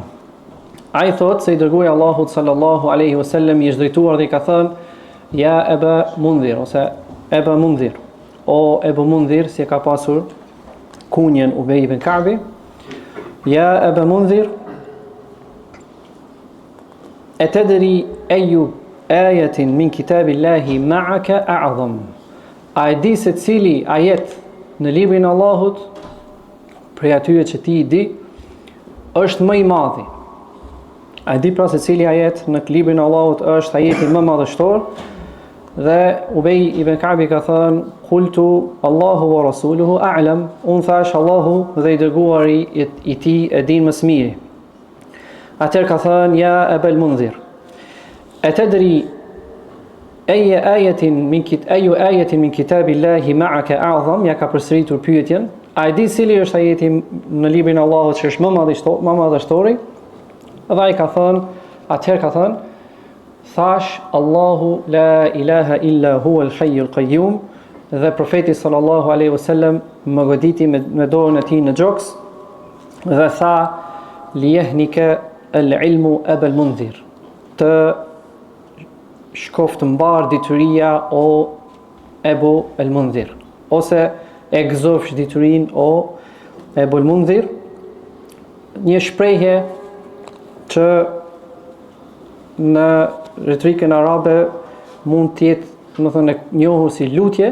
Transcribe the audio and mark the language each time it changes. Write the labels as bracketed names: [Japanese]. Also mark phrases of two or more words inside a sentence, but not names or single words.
[Albanian] Ai thot se i dërguari Allahut [Arabic] صلى الله عليه وسلم [Albanian] i është drejtuar dhe i ka thënë: Ja Aba Mundhir, ose Aba Mundhir, o Ebu Mundhir, si e ka pasur kunjen Ubej ibn Ka'bi. [Arabic] يا أبا المنذر أتدري أي آية من كتاب الله معك أعظم. [Albanian] A e di se cili ajet në librin e Allahut prej atyre që ti i di është më i madhi? A e di pra se cili ajet në librin e Allahut është ajeti më madhështor? Dhe Ubej ibn Ka'bi ka thënë: [Arabic] قلت الله ورسوله أعلم. [Albanian] Unë thash Allahu dhe i dërguari i tij e din më së miri. Atëherë ka thënë: [Arabic] يا أبا المنذر أتدري أي آية من كتاب الله معك أعظم. [Albanian] Ja ka përsëritur pyetjen: a e di cili është ajeti në librin e Allahut që është më madhështori? Dhe ai ka thënë, atëherë ka thënë: Thash [Arabic] الله لا إله إلا هو الحي القيوم. [Albanian] Dhe profeti [Arabic] صلى الله عليه وسلم [Albanian] më goditi me dorën e tij në gjoks dhe tha: [Arabic] ليهنك العلم أبا المنذر. [Albanian] Të shkoft mbar dituria o Ebu el Mundhir, ose e gëzofsh diturin o Ebu el Mundhir. Një shprehje që në retorikën arabe mund të jetë, domethënë, e njohur si lutje.